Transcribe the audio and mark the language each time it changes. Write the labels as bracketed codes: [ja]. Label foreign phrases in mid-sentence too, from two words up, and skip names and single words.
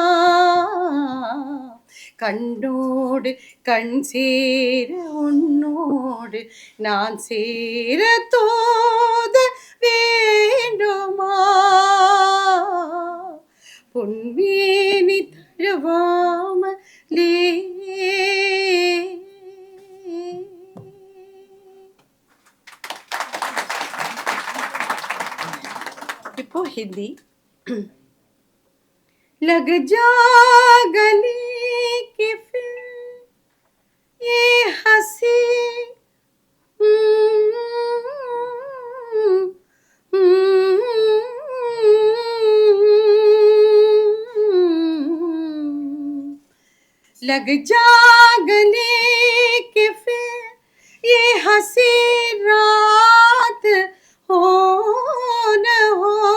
[ta] கண்ணோடு கண் சேர உன்னோடு நான் சேர தோத வேண்டுமா? பொன்மேனி தழுவாமலே. [hi] இப்போ हिंदी लग जा गले के फिर ये हंसी लग जा गले के फिर ये हंसी रात हो न हो,